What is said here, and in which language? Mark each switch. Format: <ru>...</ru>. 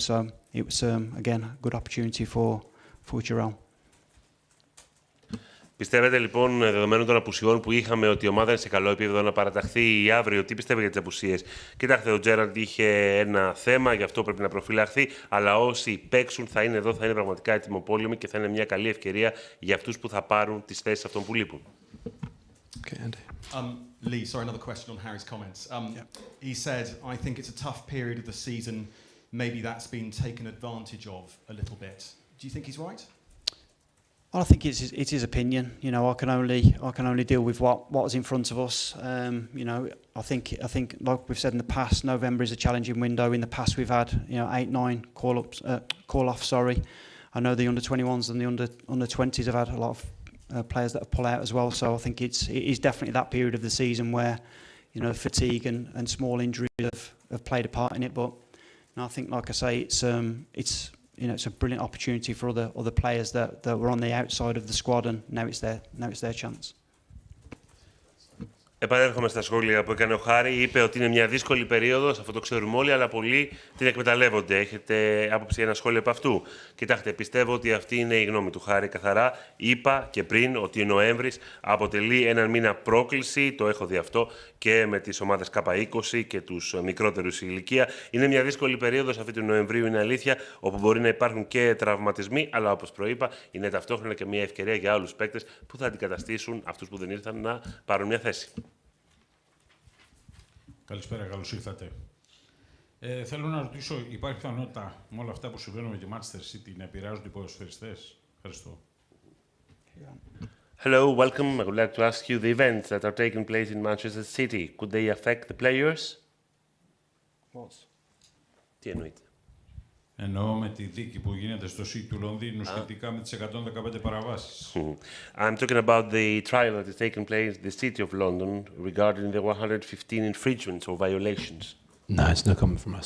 <en>So it was again a good opportunity for Jarrell.</en> <el>Πιστεύετε λοιπόν, δεδομένων των απουσιών που είχαμε, ότι η ομάδα είναι σε καλό επίπεδο να παραταχθεί αύριο? Τι πιστεύετε για τις απουσίες? Κοιτάξτε, ο Τζέραντ είχε ένα θέμα, γι' αυτό πρέπει να προφυλαχθεί. Αλλά όσοι παίξουν θα είναι εδώ, θα είναι πραγματικά ετοιμοπόλεμοι και θα είναι μια καλή ευκαιρία για αυτούς που θα πάρουν τις θέσεις αυτών που λείπουν.</el> <en>Lee, sorry, another question on Harry's comments. He said, I think it's a tough period of the season. Maybe that's been taken advantage of a little bit. Do you think he's right? Well, I think it's his opinion. You know, I can only deal with what's in front of us. You know, I think like we've said in the past, November is a challenging window. In the past, we've had 8-9 call off. Sorry, I know the under-21s and the under-20s have had a lot of players that have pulled out as well. So I think it is definitely that period of the season where fatigue and small injuries have played a part in it. But I think, like I say, it's a brilliant opportunity for other players that were on the outside of the squad, and now it's their chance.</en> <el>Επανέρχομαι στα σχόλια που έκανε ο Χάρη. Είπε ότι είναι μια δύσκολη περίοδος, αυτό το ξέρουμε όλοι, αλλά πολλοί την εκμεταλλεύονται. Έχετε άποψη για ένα σχόλιο από αυτού? Κοιτάξτε, πιστεύω ότι αυτή είναι η γνώμη του Χάρη. Καθαρά είπα και πριν ότι ο Νοέμβρης αποτελεί έναν μήνα πρόκληση. Το έχω δει αυτό και με τις ομάδες K20 και τους μικρότερους σε ηλικία. Είναι μια δύσκολη περίοδος αυτή του Νοεμβρίου, είναι αλήθεια, όπου μπορεί να υπάρχουν και τραυματισμοί, αλλά όπως προείπα, είναι ταυτόχρονα και μια ευκαιρία για άλλους παίκτες που θα αντικαταστήσουν αυτούς που δεν ήρθαν να πάρουν μια θέση. Καλησπέρα, καλώς ήρθατε. Θέλω να ρωτήσω, υπάρχει πιθανότητα με όλα αυτά που συμβαίνουν με τη Manchester City να επηρεάζονται οι ποδοσφαιριστές? Ευχαριστώ.</el> <en>Hello, welcome. I would like to ask you the events that are taking place in Manchester City. Could they affect the players? What?</en> <el>Τι εννοείται? Εννοώ με τη δίκη που γίνεται στο City του Λονδίνου σχετικά με τις 115 παραβάσεις.</el> <en>I'm talking about the trial that is taking place in the City of London regarding the 115 infringements or violations. No, it's no comment from us.</en>